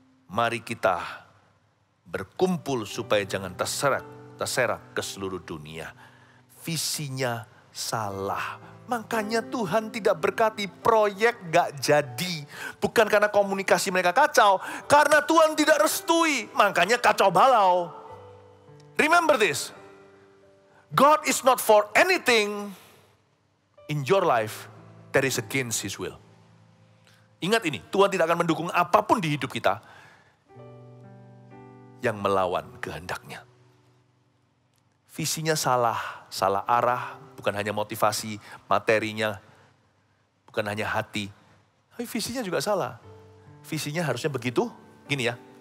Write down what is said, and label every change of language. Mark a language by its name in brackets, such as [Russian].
[Indonesian] Mari kita berkumpul supaya jangan terserak ke seluruh dunia. Visinya salah. Makanya Tuhan tidak berkati proyek gak jadi. Bukan karena komunikasi mereka kacau. Karena Tuhan tidak restui. Makanya kacau balau. [English] Remember this. God is not for anything in your life that is against His will. [Indonesian] Ingat ini, Tuhan tidak akan mendukung apapun di hidup kita yang melawan kehendaknya. Visinya salah arah, bukan hanya motivasi, materinya, bukan hanya hati. Tapi visinya juga salah. Visinya harusnya begitu, gini ya.